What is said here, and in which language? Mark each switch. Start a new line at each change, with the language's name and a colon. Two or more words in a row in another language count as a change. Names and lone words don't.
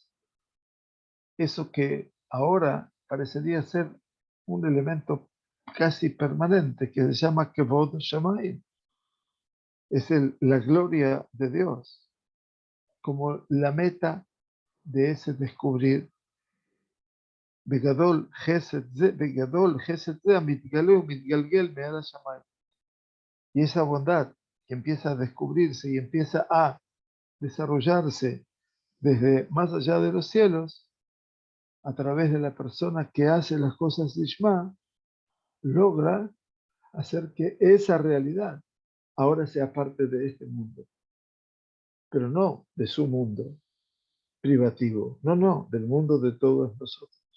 Spanish: Eso que ahora parecería ser un elemento casi permanente, que se llama
Hebrew: כבוד שמים.
Spanish: Es la gloria de Dios, como la meta de ese descubrir.
Hebrew: בגדול חסד זה המתגלה ומתגלגל מעל השמיים.
Spanish: Y esa bondad que empieza a descubrirse y empieza a desarrollarse desde más allá de los cielos, a través de la persona que hace las cosas de Shema, logra hacer que esa realidad ahora sea parte de este mundo, pero no de su mundo privativo, no, del mundo de todos nosotros.